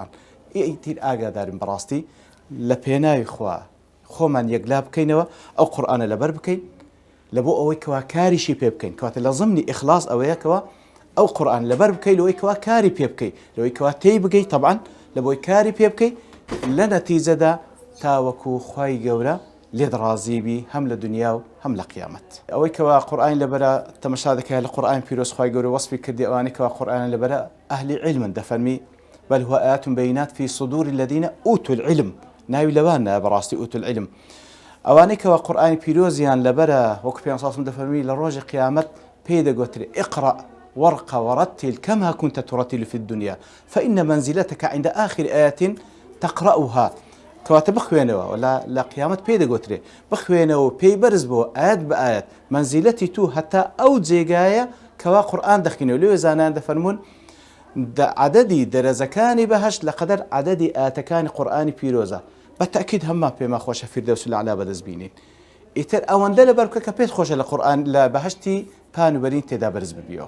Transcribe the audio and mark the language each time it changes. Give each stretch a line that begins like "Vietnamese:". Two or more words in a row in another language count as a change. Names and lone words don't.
Central Kurdish: ئیتر ئاگادارم بەڕاستی لە پێناوی خوا خۆمان یەکلا بکەینەوە ئەو قورئانە لەبەر بکەین لە بۆ ئەوەی کەوا کاریشی پێ بکەین کەواتە لە ضمنی ئیخلاس ئەوەیە کەوا ئەو قورئان لەبەر بکەی لەوەی کەوا کاری پێ بکەی لەوەی کەوا تێی بگەی طبعاً لە بۆی کاری پێ بکەی لە نەتیجەدا تاوەکو خوای گەورە لێت ڕازی بی هەم لە دنیا و هەم لە قیامەت. ئەوەی کەوا قورئان لەبەرە تەمەشا دەکات لە قورئان پیرۆز خوای گەورە وەسفی کردی ئەوانەی کەوا قورئان لەبەرە ئەهلی علمن دەفەرمی
Arabic: بل هو آيات بينات في صدور الذين أوتوا العلم
Central Kurdish: ناوی لەوانە بەڕاستی
Arabic: ئوتول العلم
Central Kurdish: ئەوانەی کەوا قورئانی پیرۆزیان لەبەرە وەکو پێغەمبەر
Arabic: صلی الله علیه
Central Kurdish: و دەفەرمی لە ڕۆژی قیامەت پێی دەگوترێ اقرأ
Arabic: وارق ورتل كما كنت ترتل في الدنيا فإن منزلتك عند آخر آية تقرأها
Central Kurdish: كواتە بخوێنەوە
Arabic: ولا لە
Central Kurdish: قیامەت پێی دەگوترێ بخوێنەوە پێی بەرز بۆ ئاەت بە ئاەت منزیلەتی تو هەتا ئەو جێگایە کەوا قورئان دەخوێنەوە لێوێ زانایان دەفەرمون عدەدی دەرەجەکانی بەهەشت لەقەدەر عدەدی ئاەتەکانی قورئانی پیرۆزە بەتەئکید هەممان پێما خۆشە
Arabic: فیردەوس الأعلا
Central Kurdish: بەدەست بینین ئیتر ئەوەندە لەبەر بکە کە پێت خۆشە لە قورئان لە بەهەشتی پانوبەرین تێدا بەرز ببیەوە